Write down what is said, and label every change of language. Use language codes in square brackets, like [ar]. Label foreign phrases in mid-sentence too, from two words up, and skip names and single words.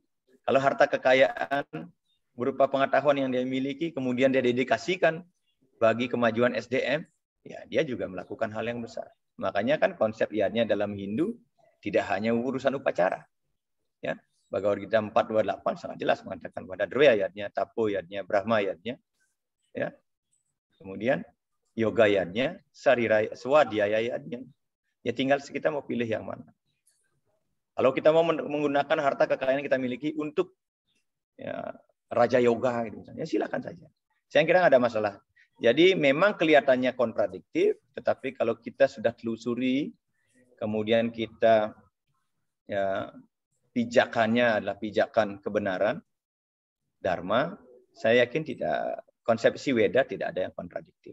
[id] Kalau harta kekayaan berupa pengetahuan yang dia miliki, kemudian dia dedikasikan bagi kemajuan SDM, ya dia juga melakukan hal yang besar. Makanya kan konsep yadnya dalam Hindu tidak hanya urusan upacara. Ya, Bhagavad Gita 4.28 sangat jelas mengatakan pada Drya yadnya, Tapo yadnya, Brahma yadnya, ya. Kemudian yoga yadnya, Swadhyaya yadnya. Ya tinggal kita mau pilih yang mana. Kalau kita mau menggunakan harta kekayaan yang kita miliki untuk ya, raja yoga, gitu, ya silakan saja. Saya kira nggak ada masalah. Jadi memang kelihatannya kontradiktif, tetapi kalau kita sudah telusuri, kemudian kita ya, pijakannya adalah pijakan kebenaran, dharma, saya yakin tidak, konsepsi Weda tidak ada yang kontradiktif.